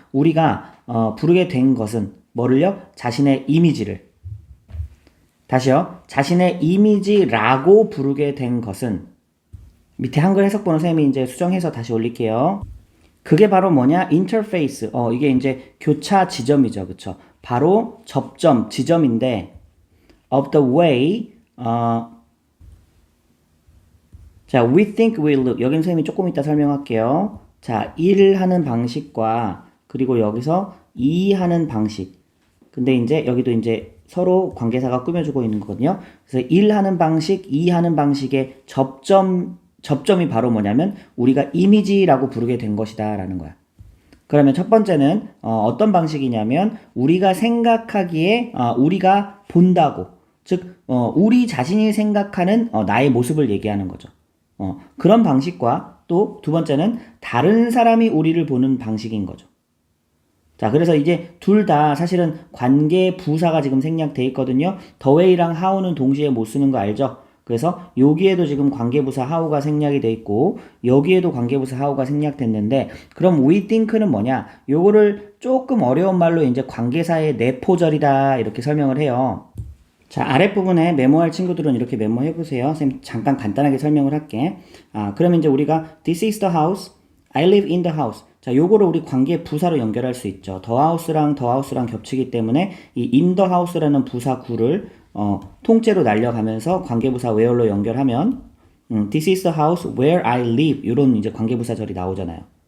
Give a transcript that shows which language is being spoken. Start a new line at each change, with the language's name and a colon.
Korean: 우리가 부르게 된 것은 뭐를요? 자신의 이미지를. 다시요. 자신의 이미지라고 부르게 된 것은 밑에 한글 해석본은 쌤이 이제 수정해서 다시 올릴게요. 그게 바로 뭐냐? 인터페이스. 이게 이제 교차 지점이죠. 그쵸? 바로 접점, 지점인데
English: of the way 자, we think we look.
Korean: 여긴 쌤이 조금 이따 설명할게요. 자, 일하는 방식과 그리고 여기서 이하는 방식. 근데 이제 여기도 이제 서로 관계사가 꾸며주고 있는 거거든요. 그래서 일하는 방식, 이하는 방식의 접점이 바로 뭐냐면 우리가 이미지라고 부르게 된 것이다 라는 거야. 그러면 첫 번째는 어떤 방식이냐면 우리가 생각하기에 우리가 본다고 즉 우리 자신이 생각하는 나의 모습을 얘기하는 거죠. 그런 방식과 또 두 번째는 다른 사람이 우리를 보는 방식인 거죠. 자, 그래서 이제 둘 다 사실은 관계 부사가 지금 생략돼 있거든요.
English: the way
Korean: 랑 how는 동시에 못 쓰는 거 알죠? 그래서 여기에도 지금 관계부사 how가 생략이 돼 있고 여기에도 관계부사 how가 생략됐는데 그럼
English: we think
Korean: 는 뭐냐? 요거를 조금 어려운 말로 이제 관계사의 내포절이다 이렇게 설명을 해요. 자, 아랫부분에 메모할 친구들은 이렇게 메모해 보세요. 쌤 잠깐 간단하게 설명을 할게. 그러면 이제 우리가
English: this is the house, I live in the house.
Korean: 자, 요거를 우리 관계 부사로 연결할 수 있죠. the house랑 겹치기 때문에 이
English: in the house
Korean: 라는 부사 구를 통째로 날려가면서 관계부사 where로 연결하면
English: this is the house where I live
Korean: 이런 이제 관계부사절이 나오잖아요.